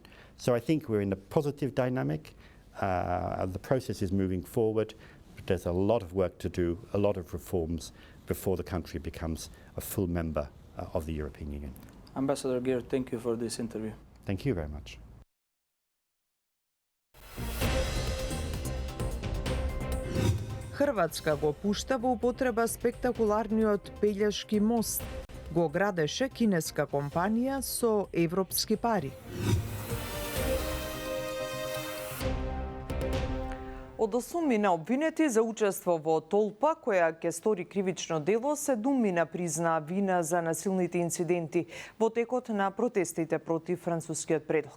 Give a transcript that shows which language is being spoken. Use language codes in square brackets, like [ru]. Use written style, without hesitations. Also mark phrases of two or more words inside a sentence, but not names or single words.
[en] So I think we're in a positive dynamic. The process is moving forward, but there's a lot of work to do, a lot of reforms before the country becomes a full member of the European Union. Ambassador Geert, thank you for this interview. Thank you very much. [mk] Хрватска го пушта во употреба спектакуларниот Пељашки мост. Го градеше кинеска компанија со европски пари. Од 8 мина обвинети за учество во толпа која ќе стори кривично дело, 7 мина признаа вина за насилните инциденти во текот на протестите против францускиот предлог.